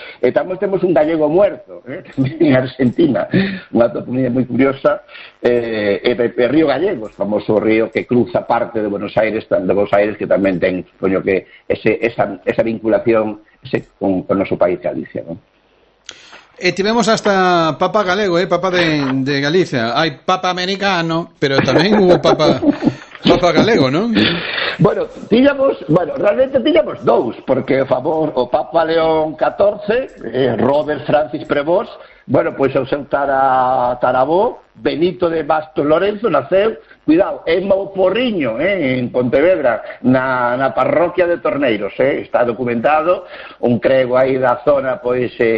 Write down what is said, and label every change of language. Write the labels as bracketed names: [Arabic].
[Galician] Tamén temos un gallego muerto, en Argentina, unha toponía moi curiosa, Río Gallegos, famoso río que cruza parte de Buenos Aires, que tamén ten, supoño, que esa vinculación con o noso país, Galicia, ¿no? Tivemos hasta Papa galego, Papa de Galicia. [Spanish] Hay Papa americano, pero también hubo Papa galego, ¿no? [Galician] Bueno, tiñamos dous, porque favor, o Papa León XIV, Robert Francis Prevost, bueno, pues o seu tarabó, Benito de Basto Lorenzo, naceu, cuidado, en Mouporriño, en Pontevedra, na parroquia de Torneiros, está documentado, un crego aí da zona, pues,